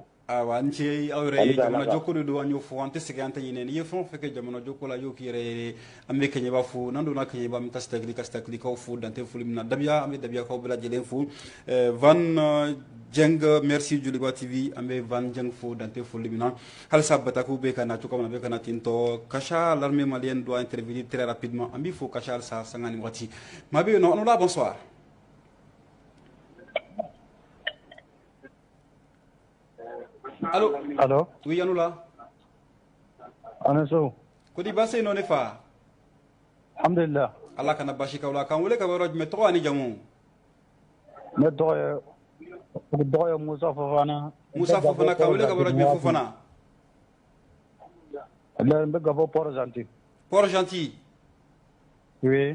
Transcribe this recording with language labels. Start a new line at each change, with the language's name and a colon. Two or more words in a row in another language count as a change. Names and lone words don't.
Bambara: awa n ce aw yɛrɛ ye jamana joko de don an y'o fɔ an tɛ segin an tɛ ɲinɛ n'i ye fɛn o fɛn kɛ jamana joko la y'o k'i yɛrɛ ye an bɛ Keɲeba fo n'an donna Keɲeba an bɛ taa Sitakilikaw fo Dante foli min na Dabiya an bɛ Dabiyakaw bɛɛ lajɛlen fo Van Jeng merci Joliba TV an bɛ Van Jeng fo Dante foli min na halisa Batakou bɛ ka na cogo min na bɛ ka na ten tɔ Kasha
French: l'armée malienne doit intervenir très rapidement
Bambara: an b'i fo Kasha halisa sanga ni waati maa bɛ yen nɔ Anoula bonsoir.
French: Allô oui Anoula
Bambara: Anaso kodi baasi no ne fa alhamdulillah Ala kana baasi k'aw la k'an wele ka bɔ yɔrɔ jumɛn tɔgɔ ani jamu ne tɔgɔ ye Musa Fofana k'an wele ka bɔ yɔrɔ jumɛn Fofana n bɛ ka fɔ Port Gentil oui